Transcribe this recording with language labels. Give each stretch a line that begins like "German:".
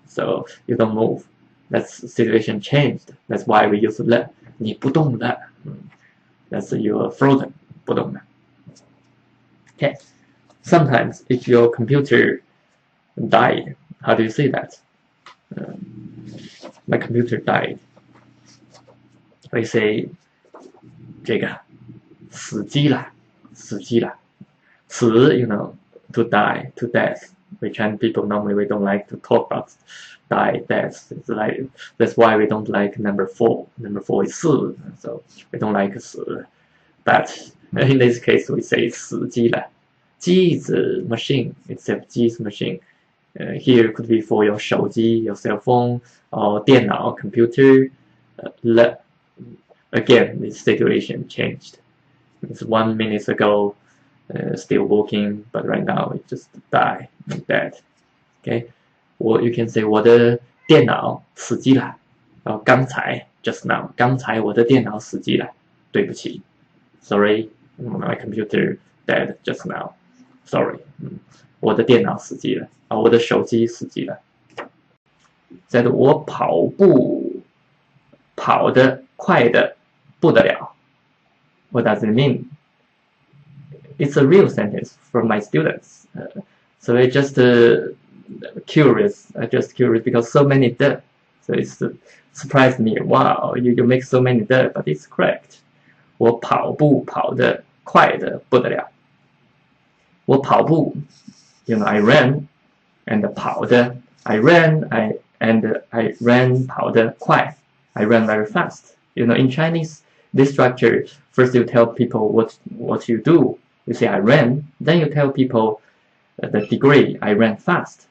English: So you don't move. That's situation changed. That's why we use le.
Chinese: 你不动了.
English: That's you're frozen.
Chinese: 不动了.
English: Okay. Sometimes if your computer died, how do you say that? My computer died. We say
Chinese: 这个死机了，死机了。
English: 死 you know, to die, to death. We Chinese people normally we don't like to talk about die, death. It's like that's why we don't like number 4. Number 4 is 死, so we don't like 死. But in this case we say 死机了. 机 is a machine. It's a 机 is machine. Here could be for your 手机, your cell phone, or 电脑 computer. Again, this situation changed. It's 1 minute ago, still working, but right now it just died, dead. Okay, or you can say
Chinese: 我的电脑死机了。刚才
English: just now,
Chinese: 刚才我的电脑死机了，对不起。
English: Sorry, my computer dead just now. Sorry,
Chinese: 我的电脑死机了。我的手机死机了。再的，我跑步跑得快得不得了。
English: What does it mean? It's a real sentence from my students. So I just curious. Because so many the. So it's surprised me. Wow, you make so many the, but it's correct.
Chinese: 我跑步跑得快得不得了。
English: 我跑步 you know, I ran, and 跑的 I ran, I ran 跑得快 I ran very fast. You know, in Chinese, this structure, first you tell people what you do. You say I ran, then you tell people the degree. I ran fast.